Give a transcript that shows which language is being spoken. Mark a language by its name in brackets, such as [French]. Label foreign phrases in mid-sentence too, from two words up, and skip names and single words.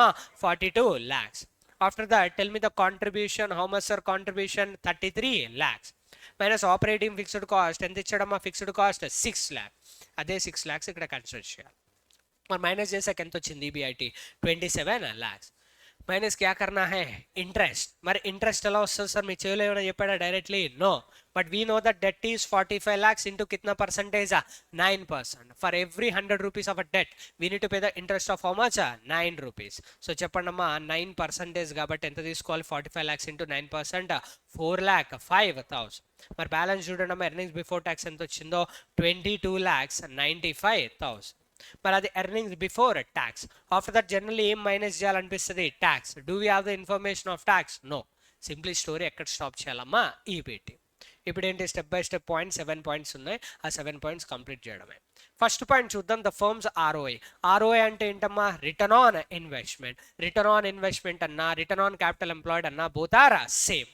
[English] 42 lakhs. after that tell me the contribution. how much sir contribution? 33 lakhs. minus operating fixed cost [Telugu] ఎంత ఇచ్చాడమ్మా? [English] fixed cost [Telugu] 6 lakhs. అదే 6 lakhs ఇక్కడ కన్సిడర్ చేయాలి. మరి మైనస్ చేసాక ఎంత వచ్చింది? ఈబీఐటీ 27 lakhs. [Hindi] మైనస్ क्या करना है? [Telugu] ఇంట్రెస్ట్. మరి ఇంట్రెస్ట్ ఎలా వస్తుంది సార్? మీ చెవిలో ఏమైనా చెప్పాడా [English] directly? No. But we know that debt is 45 lakhs into కిतना పర్సంటేజ్? 9%. for every 100 rupees of a debt we need to pay the interest of how much? 9 rupees. [Telugu] సో చెప్పండి అమ్మా, 9% కాబట్టి ఎంత తీసుకోవాలి? 45 lakhs ఇంటూ 9%, 4,05,000. మరి బ్యాలెన్స్ చూడండి అమ్మా, [English] earnings before tax [Telugu] ఎంత వచ్చిందో? [English] 22,95,000. [Telugu] మరి అది [English] earnings before tax. after that generally [Telugu] ఏం మైనస్ చేయాలనిపిస్తుంది? ట్యాక్స్. [English] do we have the information of tax? No. Simply story [Telugu] ఎక్కడ స్టాప్ చేయాలమ్మా? ఈబీటీ. ఇప్పుడు ఏంటి? [English] step by step point [Telugu] 7 points ఉన్నాయి. ఆ 7 points కంప్లీట్ చేయడమే. [English] first point [Telugu] చూద్దాం, [English] the firm's ROI. [Telugu] ROI అంటే ఏంటమ్మా? [English] return on investment. return on investment అన్నా, return on capital employed అన్నా, both are same.